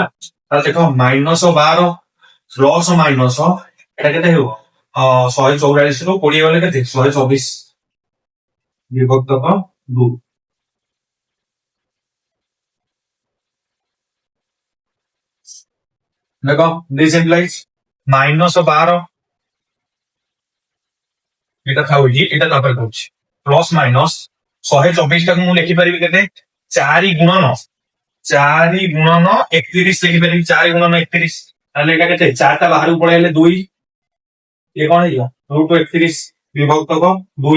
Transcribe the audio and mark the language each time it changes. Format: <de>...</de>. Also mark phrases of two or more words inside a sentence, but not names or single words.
<or>ତାହେଲେ ଦେଖ -12 ପ୍ଲସ ମାଇନସ ଏଟା କେତେ ହେବ 144 ରୁ 20 ଗଲେ କେତେ 124 ବିଭକ୍ତକ 2। ଦେଖ</or> <en>this implies</en> <or>-12 এটা ଖାଉଛି, ଏଟା ତାପରେ କହୁଛି ପ୍ଲସ ମାଇନସ 124 ଟାକୁ ମୁଁ ଲେଖିପାରିବି କେତେ 4 ଗୁଣନ 31 ଲେଖିପାରିବି, 4 ଗୁଣନ 31। ତାହେଲେ ଏଟା କେତେ 4 ଟା ବାହାରକୁ ପଳେଇଲେ 2, ଇଏ କଣ ହେଇଯିବ √31 ବିଭକ୍ତକ 2।</or>